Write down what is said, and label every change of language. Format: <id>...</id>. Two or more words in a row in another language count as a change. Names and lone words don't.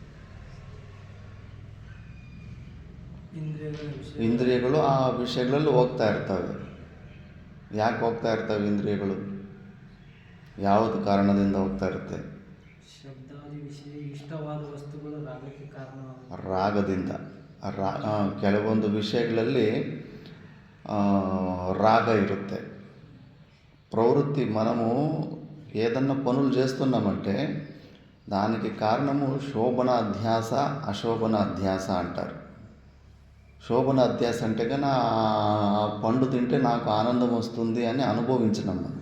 <kn>ಇಂದ್ರಿಯಗಳು ಆ ವಿಷಯಗಳಲ್ಲಿ ಹೋಗ್ತಾ ಇರ್ತವೆ. ಯಾಕೆ ಹೋಗ್ತಾ ಇರ್ತವೆ ಇಂದ್ರಿಯಗಳು? ಯಾವುದು ಕಾರಣದಿಂದ ಹೋಗ್ತಾ ಇರುತ್ತೆ? ಶಬ್ದಾದಿ ವಿಷಯ ಇಷ್ಟವಾದ ವಸ್ತುಗಳು ರಾಗಕ್ಕೆ ಕಾರಣವಾಗುತ್ತೆ. ರಾಗದಿಂದ ಕೆಲವೊಂದು ವಿಷಯಗಳಲ್ಲಿ రాగ ఇರುತ್ತೆ.</kn> <te>ప్రవృత్తి మనము ఏదన్నా పనులు చేస్తున్నామంటే దానికి కారణము శోభన అధ్యాస, అశోభన అధ్యాస అంటారు. శోభన అధ్యాస అంటే కానీ ఆ పండు తింటే నాకు ఆనందం వస్తుంది అని అనుభవించడం.</te>